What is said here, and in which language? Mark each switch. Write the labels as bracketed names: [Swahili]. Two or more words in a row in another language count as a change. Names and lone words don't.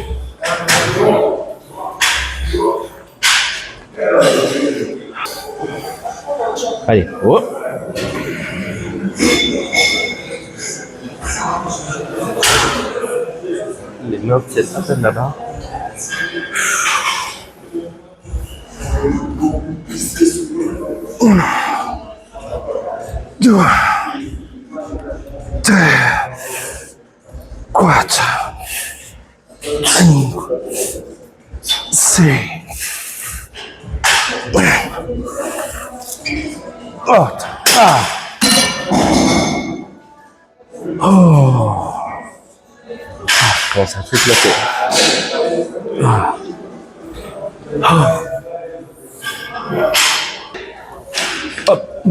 [French] Allez, oh. Les mains tiennent à peine là-bas. [Italian] Due, tre, quattro, cinque, sei, otto. Ah. Oh. [French] Je commence à triploter. Ah. Ah. Hop.